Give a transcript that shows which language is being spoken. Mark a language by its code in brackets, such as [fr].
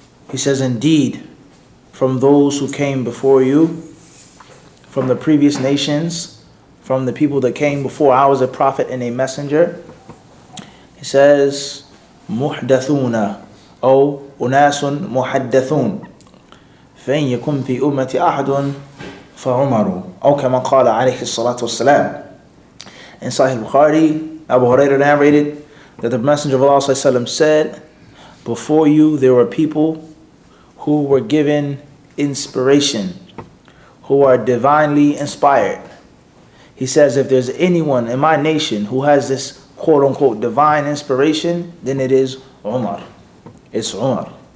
[en] He says, indeed, from those who came before you, from the previous nations, from the people that came before I was a prophet and a messenger. He says, muhdathuna, or unasun muhaddathun. [ar] فَإِنْ يَكُمْ فِي أُمَّةِ أَحَدٌ فَعُمَرُ أو كما قال عليه الصلاة والسلام. [en] In Sahih Bukhari, Abu Hurairah narrated that the Messenger of Allah ﷺ said, before you there were people who were given inspiration, who are divinely inspired. He says, if there's anyone in my nation who has this quote-unquote divine inspiration, then it is Umar. It's Umar.